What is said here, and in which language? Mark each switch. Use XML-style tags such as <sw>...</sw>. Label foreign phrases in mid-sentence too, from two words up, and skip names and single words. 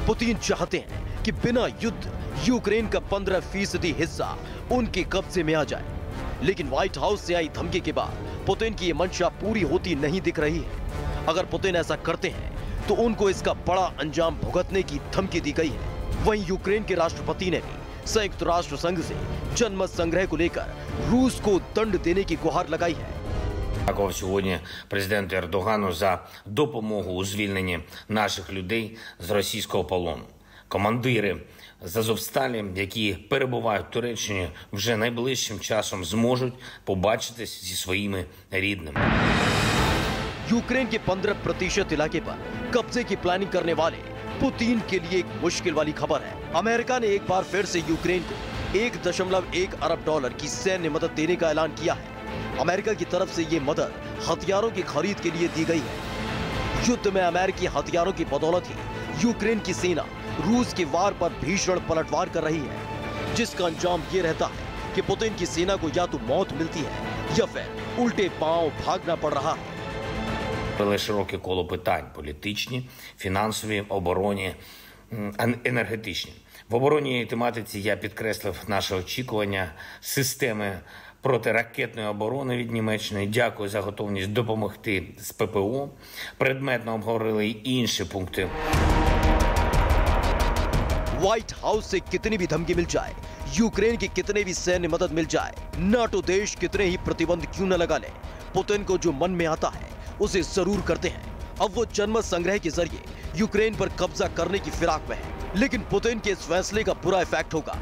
<hi>पुतिन चाहते हैं कि बिना युद्ध यूक्रेन का 15% हिस्सा उनके कब्जे में आ जाए, लेकिन व्हाइट हाउस से आई धमकी के बाद पुतिन की यह मंशा पूरी होती नहीं दिख रही है। अगर पुतिन ऐसा करते हैं तो उनको इसका बड़ा अंजाम भुगतने की धमकी दी गई है। वहीं यूक्रेन के राष्ट्रपति ने भी संयुक्त राष्ट्र संघ से जनमत संग्रह को लेकर रूस को दंड देने की गुहार लगाई है।</hi> <uk>Дякував сьогодні президенту Ердогану за допомогу у звільненні наших людей з російського полону. Командири з Азовсталі, які перебувають в Туреччині, вже найближчим часом зможуть побачитись зі своїми рідними.</uk> <hi>यूक्रेन के 15% इलाके पर कब्जे की प्लानिंग करने वाले पुतिन के लिए एक मुश्किल वाली खबर है। अमेरिका ने एक बार फिर से यूक्रेन को 1.1 अरब डॉलर की सैन्य मदद देने का ऐलान किया है। अमेरिका की तरफ से ये मदद हथियारों की खरीद के लिए दी गई है। युद्ध में अमेरिकी हथियारों की बदौलत ही यूक्रेन की सेना रूस के वार पर भीषण पलटवार कर रही है, जिसका अंजाम ये रहता है कि पुतिन की सेना को या तो मौत मिलती है या फिर उल्टे पांव भागना पड़ रहा है।</hi> <uk>Широке коло питань – політичні, фінансові, оборонні, енергетичні. В оборонній тематиці я підкреслив наше очікування системи протиракетної оборони від Німеччини. Дякую за готовність допомогти з ППО. Предметно обговорили й інші пункти.</uk> <hi>व्हाइट हाउस से कितनी भी धमकी मिल जाए, यूक्रेन की कितने भी सैन्य मदद मिल जाए, नाटो देश कितने ही प्रतिबंध क्यों न लगा ले, पुतिन को जो मन में आता है उसे जरूर करते हैं। अब वो जनमत संग्रह के जरिए यूक्रेन पर कब्जा करने की फिराक में है, लेकिन पुतिन के इस फैसले का बुरा इफेक्ट होगा।</hi>